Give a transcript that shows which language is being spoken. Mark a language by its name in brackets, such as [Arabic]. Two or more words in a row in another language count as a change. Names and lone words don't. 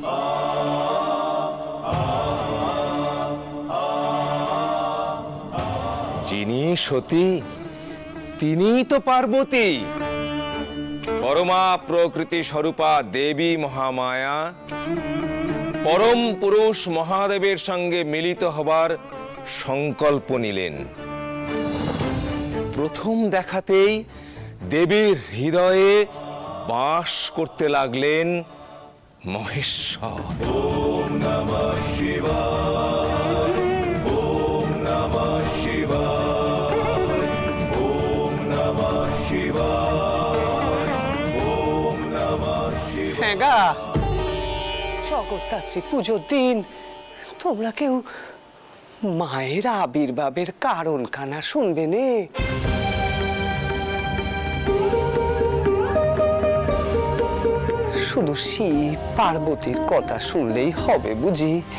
[Bangla] যিনি সতী তিনিই তো পার্বতী, পরমা প্রকৃতি স্বরূপা দেবী মহামায়া পরম পুরুষ মহাদেবের সঙ্গে মিলিত হবার সংকল্প নিলেন। প্রথম দেখাতেই দেবীর হৃদয়ে বাস করতে লাগলেন মহেশ্বর। [Sanskrit] ওম নমঃ শিবায়, ওম নমঃ শিবায়, ওম নমঃ শিবায়, ওম নমঃ শিবায়। [Bangla] হ্যাঁ গা, জগদ্ধাত্রী পুজোর দিন তোমরা কেউ মায়ের আবির্ভাবের কারণ কানা শুনবে নে? শুধু শিব পার্বতীর কথা শুনলেই হবে বুঝি?